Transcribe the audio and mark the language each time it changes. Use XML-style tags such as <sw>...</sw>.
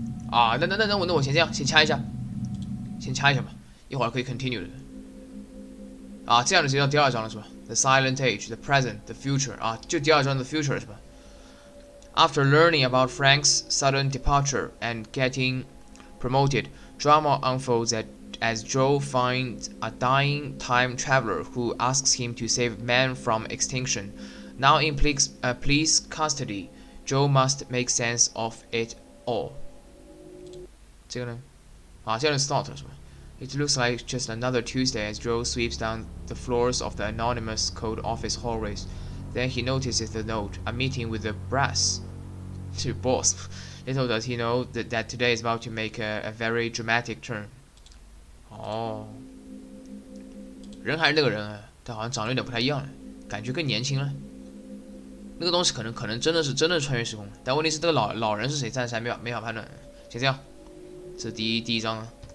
<zh>啊，那我先这样，先掐一下吧，一会儿可以 continue 的。啊，这样就叫第二章了是吧</zh> <en>？The Silent Age, the Present, the Future</en> <zh>啊，就第二章</zh> <en>The Future 是吧 ？After learning about Frank's sudden departure and getting promoted, drama unfolds as Joe finds a dying time traveler who asks him to save man from extinction. Now in police custody, Joe must make sense of it all.</en> <zh>这个呢？啊，这样就 start 了是吧？</zh> <en>It looks like just another Tuesday as Joe sweeps down the floors of the anonymous code office hallways. Then he notices the note, a meeting with the brass. To boss. Little does he know that today is about to make a very dramatic turn.</en> <zh>哦，人还是那个人啊，但好像长得有点不太一样了，感觉更年轻了。那个东西可能真的是穿越时空，但问题是这个老人是谁，暂时还没法判断。先这样，这是第一章啊。</zh>